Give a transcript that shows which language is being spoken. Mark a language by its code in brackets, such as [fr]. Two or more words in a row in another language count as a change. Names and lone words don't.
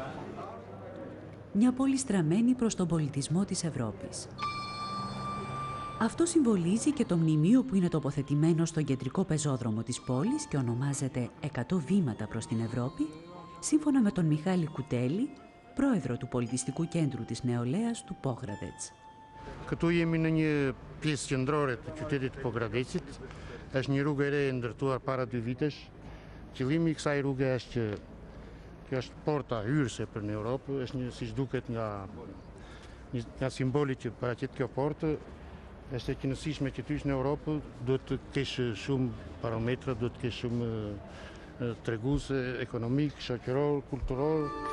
[el] Μια πόλη στραμμένη προς τον πολιτισμό της Ευρώπης. Αυτό συμβολίζει και το μνημείο που είναι τοποθετημένο στον κεντρικό πεζόδρομο της πόλης και ονομάζεται 100 βήματα προς την Ευρώπη, σύμφωνα με τον Μιχάλη Κουτέλη, πρόεδρο του Πολιτιστικού Κέντρου της Νεολαίας του Πόγραδετς. [sq] Këtu jemi në një pjesë qendrore të qytetit të Pogradecit. Është një rrugë e re e ndërtuar para 2 vitesh. Qëllimi i kësaj rruge është që kjo është porta hyrëse për në Europë, është një siç duket nga simboli që paraqet kjo portë, është e këndësishme që ty në Europë duhet të kesh shumë parametra, duhet të kesh shumë treguese ekonomik, shoqëror, kulturor.